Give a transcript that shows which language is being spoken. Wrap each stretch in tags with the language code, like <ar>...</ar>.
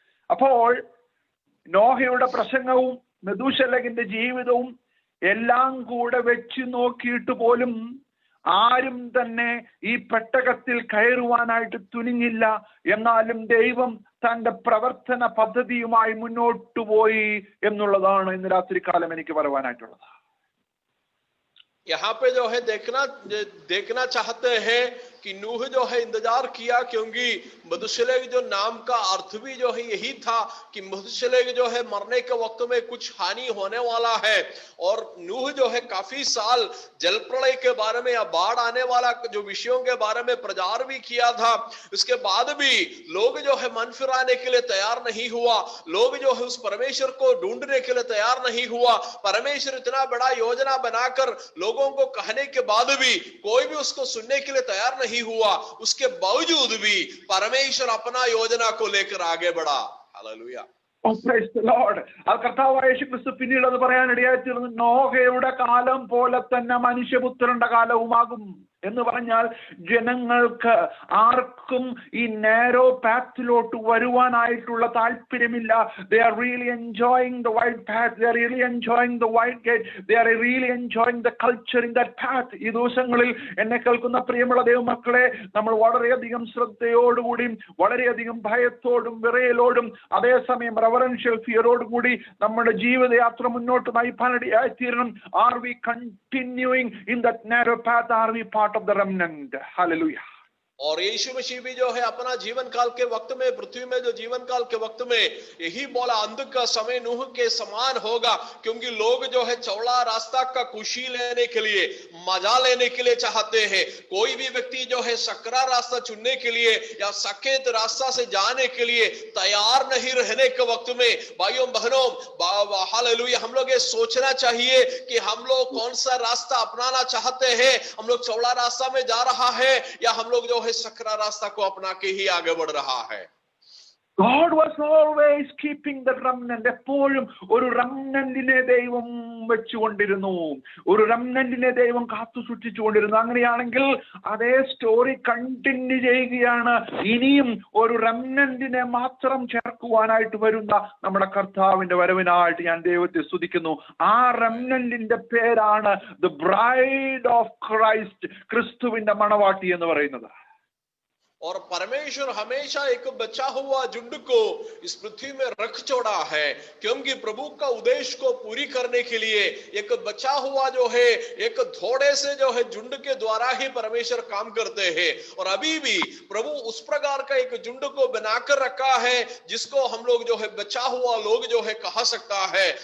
<ml>അപ്പോൾ നോഹയുടെ പ്രസംഗവും മെഥൂശലഹിന്റെ ജീവിതവും എല്ലാം കൂടെ വെച്ച് നോക്കിയിട്ട് പോലും ആരും തന്നെ ഈ പെട്ടകത്തിൽ കയറുവാനായിട്ട് തുനിഞ്ഞില്ല. എന്നാലും ദൈവം തന്റെ പ്രവർത്തന പദ്ധതിയുമായി മുന്നോട്ട് പോയി എന്നുള്ളതാണ് ഇന്ന് രാത്രികാലം എനിക്ക് പറയുവാനായിട്ടുള്ളത്.</ml> <hi>यहाँ पे जो है देखना चाहते हैं कि नूह जो है इंतजार किया, क्योंकि मथुशेलह जो नाम का अर्थ भी जो है यही था कि मथुशेलह जो है मरने के वक्त में कुछ हानि होने वाला है। और नूह जो है काफी साल जल प्रलय के बारे में या बाढ़ आने वाला जो विषयों के बारे में प्रचार भी किया था। उसके बाद भी लोग जो है मन फिराने के लिए तैयार नहीं हुआ, लोग जो है उस परमेश्वर को ढूंढने के लिए तैयार नहीं हुआ। परमेश्वर इतना बड़ा योजना बनाकर लोगों को कहने के बाद भी कोई भी उसको सुनने के लिए तैयार नहीं हुआ। उसके बावजूद भी परमेश्वर अपना योजना को लेकर आगे बढ़ा। हालेलुया।</hi> <ml>കർത്താവായ യേശുക്രിസ്തു പിന്നീട് അത് പറയാനിടയായിത്തീർന്നു, നോഹയുടെ കാലം പോലെ തന്നെ മനുഷ്യപുത്രന്റെ കാലവുമാകും. എന്ന് പറഞ്ഞാൽ ജനങ്ങൾക്ക് ആർക്കും ഈ നാരോ പാത്തിലോട്ട് വരുവാനായിട്ടുള്ള താല്പര്യമില്ല.</ml> <en>They are really enjoying the wide path. They are really enjoying the wide gate. They are really enjoying the culture in that path.</en> <ml>ഈ ദിവസങ്ങളിൽ എന്നെ കേൾക്കുന്ന പ്രിയമുള്ള ദൈവമക്കളെ, നമ്മൾ വളരെയധികം ശ്രദ്ധയോടുകൂടിയും വളരെയധികം ഭയത്തോടും വിറയലോടും അതേസമയം റെവറൻഷ്യൽ ഫിയറോടുകൂടി നമ്മുടെ ജീവിതയാത്ര മുന്നോട്ട് നയിപ്പാനിടയായിത്തീരണം.</ml> <en>Are we continuing in that narrow path? Are we part of the remnant? Hallelujah.</en> <hi>और यीशु मसीह भी जो है अपना जीवन काल के वक्त में, पृथ्वी में जो जीवन काल के वक्त में यही बोला, अंत का समय नूह के समान होगा, क्योंकि लोग जो है चौड़ा रास्ता का खुशी लेने के लिए, मजा लेने के लिए चाहते हैं। कोई भी व्यक्ति जो है सकरा रास्ता चुनने के लिए या सकेत रास्ता से जाने के लिए तैयार नहीं रहने के वक्त में, भाइयों बहनों, हालेलुया, हम लोग ये सोचना चाहिए कि हम लोग कौन सा रास्ता अपनाना चाहते हैं। हम लोग चौड़ा रास्ता में जा रहा है या हम लोग जो है सकरा रास्ता को अपना के ही आगे बढ़ रहा है।</hi> <en>God was always keeping the remnant.</en> <ml>എപ്പോഴും ഒരു റംനന്റിനെ ദൈവം വെച്ചുകൊണ്ടിരുന്നു, ഒരു റംനന്റിനെ ദൈവം കാത്തു സൂക്ഷിച്ചുകൊണ്ടിരുന്നു. അങ്ങനെയാണെങ്കിൽ അതേ സ്റ്റോറി കണ്ടിന്യൂ ചെയ്യുകയാണ്. ഇനിയും ഒരു റംനന്റിനെ മാത്രം ചേർക്കുവാനായിട്ട് വരുന്ന നമ്മുടെ കർത്താവിന്റെ വരവിനായിട്ട് ഞാൻ ദൈവത്തെ സ്തുതിക്കുന്നു. ആ റംനന്റിന്റെ പേരാണ്</ml> <en>the bride of Christ,</en> <ml>ക്രിസ്തുവിന്റെ മണവാട്ടി എന്ന് പറയുന്നത്.</ml> <hi>और परमेश्वर हमेशा एक बचा हुआ झुंड को इस पृथ्वी में रख छोड़ा है, क्योंकि प्रभु का उद्देश्य को पूरी करने के लिए एक बचा हुआ जो है, एक थोड़े से जो है झुंड के द्वारा ही परमेश्वर काम करते हैं। और अभी भी प्रभु उस प्रकार का एक झुंड को बनाकर रखा है जिसको हम लोग जो है बचा हुआ लोग जो है कहा सकता है।</hi>